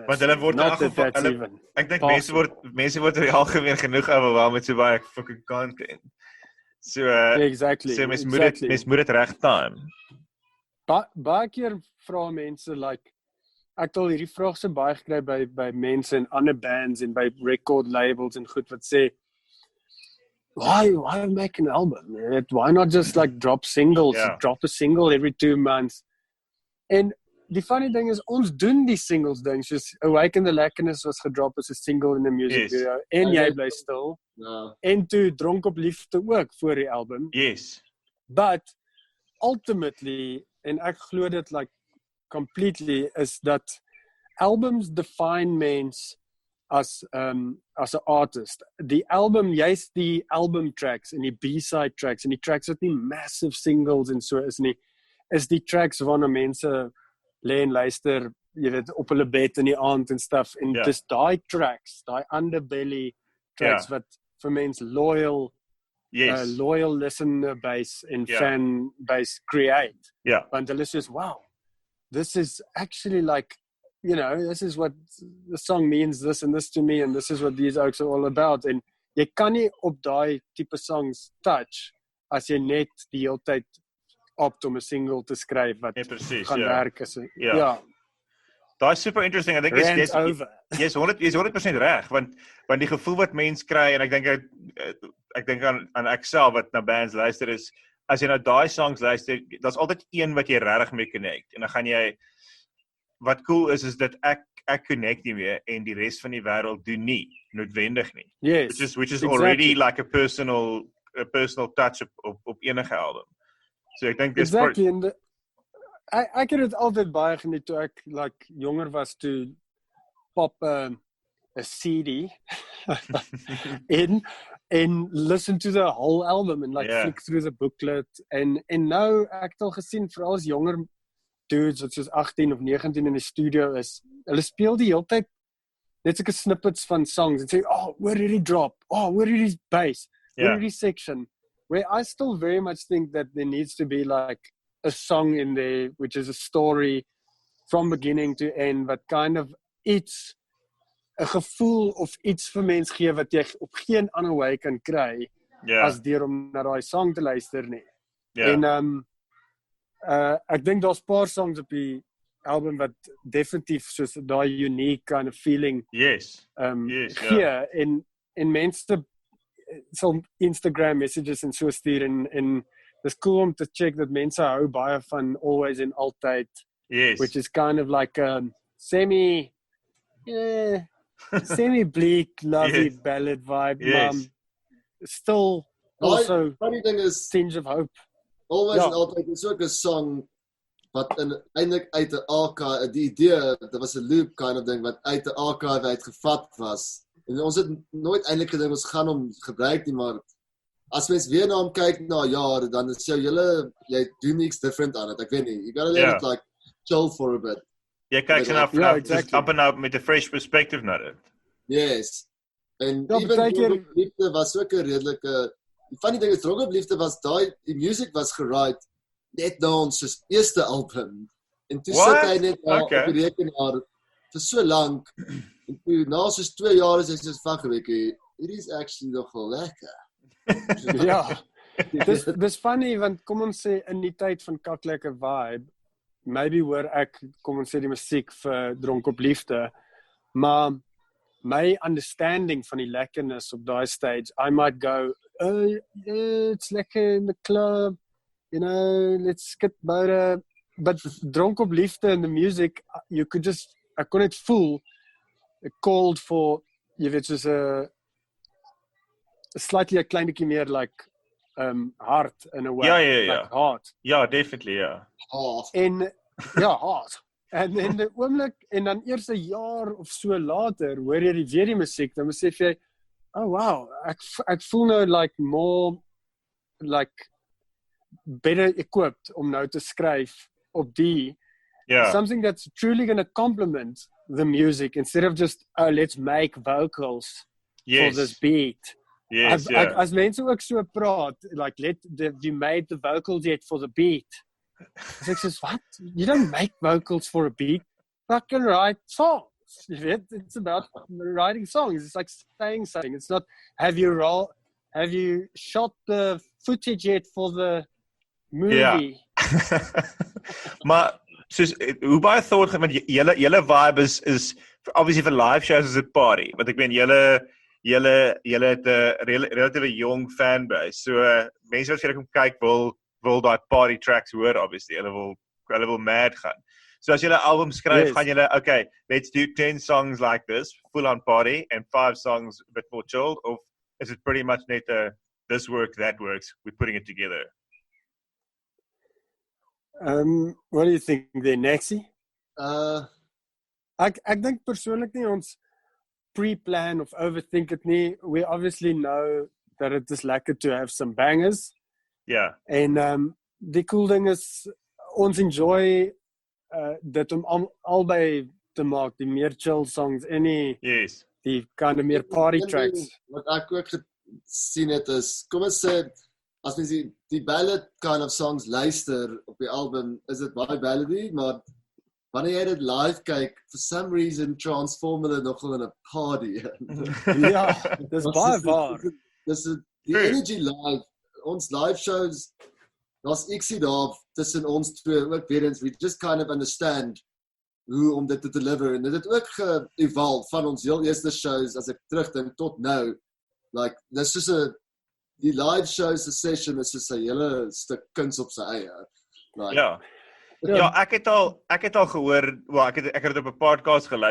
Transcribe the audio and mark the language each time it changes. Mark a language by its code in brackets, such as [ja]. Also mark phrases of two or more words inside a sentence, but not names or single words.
[af] Want hulle word ek dink mense word in die algemeen genoeg overwhelm met so baie [en] fucking content. [af] So exactly. So mens moet dit reg time. Baie keer vra mense like ek het al hierdie vraag so baie gekry by mense in ander bands en by record labels en goed wat sê [en] why make an album? Why not just like drop singles? Drop a single every 2 months. [af] En die funny ding is ons doen die singles ding soos Awaken the Lekkerness was gedrop as 'n single in 'n [en] music video [af] en jy bly stil. En toe Dronk op Liefde ook voor die album. Yes. [en] But ultimately [af] en ek glo dit like completely is dat albums define mens as 'n artist. Die album, jy's die album tracks en die [en] B-side tracks [af] en die tracks wat nie [en] massive singles [af] en so is nie. is die tracks waarna mense lê en luister, jy weet, op hulle bed in die aand en stuff, en dis daai tracks, daai [en] underbelly tracks [af] wat vir mense [en] loyal listener base [af] en [en] fan base create. [af] Want hulle sê, [en] wow, this is actually like, you know, this is what the song means, this and this to me, and this is what these oaks are all about. [af] En jy kan nie op daai tipe [en] songs touch [af] as jy net die hele tyd opt om 'n single te skryf wat gaan werk is. Daai is super interesting. [en] I think [af] jy's 100% reg, want die gevoel wat mense kry, en ek dink aan ek self wat na bands luister, is as jy na daai songs luister, daar's altyd een wat jy regtig mee connect, en dan gaan jy, wat cool is dat ek connect nie mee, en die res van die wêreld doen nie noodwendig nie. [en] Which is already like a personal touch [af] op enige album. So ek dink dis ek het dit altyd baie geniet toe ek [en] like [af] jonger was, toe [en] pop 'n CD in and listen to the whole album and like flick through the booklet, [af] en nou ek het al gesien veral as jonger dudes wat soos 18 of 19 in die studio is, hulle speel die hele tyd net sulke snippets van songs en sê, oh, hoor hierdie drop, oh, hoor hierdie bass, hoor hierdie section, [en] where I still very much think that there needs to be like a song in there, which is a story from beginning to end, [af] wat [en] kind of [af] iets, 'n gevoel of iets vir mens gee wat jy op geen ander way kan kry, as deur om na daai song te luister nie. En ek dink daar's 'n paar songs op die album wat definitief soos daai [en] unique kind of feeling [af] gee, en mense sal Instagram messages en so stuur, en dis cool om te check dat mense hou baie van Always en Altyd, [en] which is kind of like a semi-bleak, lovey ballad vibe, still also tinge of hope. [af] Always en Altyd is ook 'n song wat eintlik uit 'n archive, die idee, dit was 'n loop [en] kind of [af] ding wat uit 'n archive uitgevat was. En ons het nooit eintlik gedink ons gaan hom gebruik nie, maar as mens weer na hom kyk na jare, dan is jy doen niks different aan it. Ek weet nie, [en] you gotta let it like chill for a bit. [af] Jy kyk [en] just up and up [af] met 'n [en] fresh perspective [af] na dit. Yes. En even Liefde was ook 'n redelike, die funny ding is, Liefde was die music was geride net na ons eerste album. En toe sit hy net op die rekenaar vir so lank, en toe na soos 2 jaar is hy soos vakgewekie, [en] it is actually [af] nogal lekker. Dis funny, want kom ons sê, in die tyd van kaklekker vibe, maybe hoor ek, kom ons sê die musiek vir Dronk op Liefde, maar my [en] understanding [af] van die lekkerness op daai [en] stage, I might go, it's lekker in the club, you know, let's get beide, but Dronk op Liefde in the music, you could just, [af] ek kon net voel, [en] it called for, [af] jy weet, soos slightly 'n klein bietjie meer like hard [en] in a way, like hard. [af] Definitely, En hard. En in die oomblik, en dan eers 'n jaar of so later, hoor jy weer die musiek, dan besef jy, oh wow, ek voel nou like [en] more like better equipped [af] om nou te skryf op die [en] something that's truly going to complement the music instead of just, let's make vocals for this beat. [af] As mense ook so praat, [en] like, you made the vocals yet for the beat. [af] So ek sê, [en] what? You don't make vocals for a beat. Fucking write songs. You know? It's about writing songs. It's like saying something. It's not, have you shot the footage yet for the movie? [af] Maar, soos, hoe baie thought, want julle vibe is obviously [en] for live shows is it party, [af] want ek meen julle het 'n relatieve jong fanbase, so mense wat vir kom kyk wil daai [en] party tracks [af] hoor, obviously, hulle wil mad gaan. So as julle album skryf, gaan julle, [en] okay, let's do 10 songs like this, full on party, and 5 songs a bit more chilled, or is it pretty much net this works, that works, we're putting it together? What do you think there, Naxie? [af] Ek dink persoonlik nie ons pre-plan of [en] overthink it [af] nie. [en] We obviously know that it is lekker to have some bangers. [af] Ja. En die cool ding is, ons enjoy dit om albei te maak, die meer chill songs en Yes. die kind of meer party Een tracks. ding wat ek ook gesien het is, kom ons sê, as mens die ballad kind of songs luister op die album, is dit baie ballady, maar wanneer jy dit live kyk, [en] for some reason transform [af] hulle nogal in 'n party. Ja, dis baie waar. Dis die [en] energy live, [af] ons [en] live shows, [af] daar's iksie daar tussen ons twee, ook weer eens, [en] we just kind of understand [af] hoe om dit te deliver, en dit het ook ge-evolve van ons heel eerste shows, as ek terugdink tot nou, like, dis soos die live shows, die session is soos 'n hele stuk kuns op sy eie. Like, Ja, ek het al gehoor, ek het dit op 'n podcast geluister.